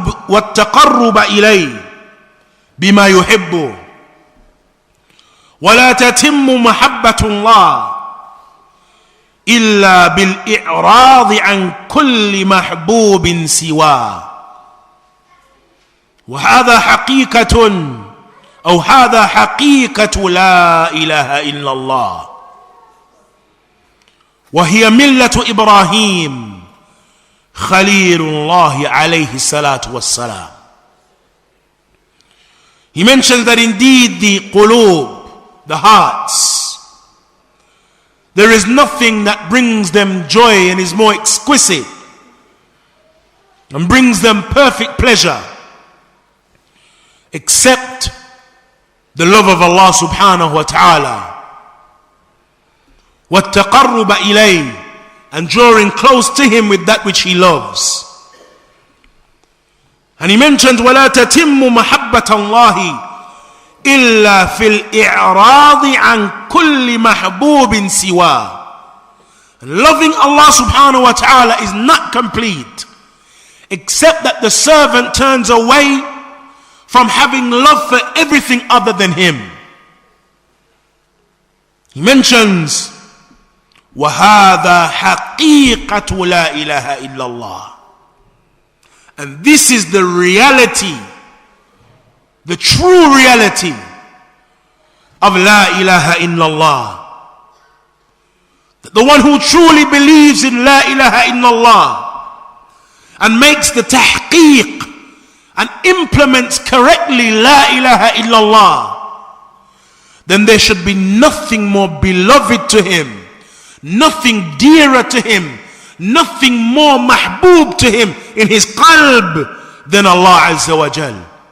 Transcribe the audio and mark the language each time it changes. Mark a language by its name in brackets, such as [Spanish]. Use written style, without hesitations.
[Arabic] وَالتَّقَرُّبَ إِلَيْهِ بما يحب ولا تتم محبة الله إلا بالإعراض عن كل محبوب سواه وهذا حقيقة أو هذا حقيقة لا إله إلا الله وهي ملة إبراهيم خليل الله عليه الصلاة والسلام. [English] He mentions that indeed the qulub, the hearts, there is nothing that brings them joy and is more exquisite and brings them perfect pleasure except the love of Allah subhanahu wa ta'ala. [Arabic] وَالتَّقَرُّبَ إِلَيْهِ, [English] and drawing close to him with that which he loves. And he mentioned [Arabic] وَلَا تَتِمُّ مَحَبَّةَ اللَّهِ إِلَّا فِي الْإِعْرَاضِ عَنْ كُلِّ مَحْبُوبٍ سِوَى. [English] Loving Allah subhanahu wa ta'ala is not complete except that the servant turns away from having love for everything other than him. He mentions [Arabic] وَهَذَا حَقِيقَةُ لَا إِلَهَ إِلَّا اللَّهِ. [English] And this is the reality, the true reality of La ilaha illallah. That the one who truly believes in La ilaha illallah and makes the tahqiq and implements correctly La ilaha illallah, then there should be nothing more beloved to him, nothing dearer to him, nothing more mahbub to him in his qalb than Allah Azza wa Jal.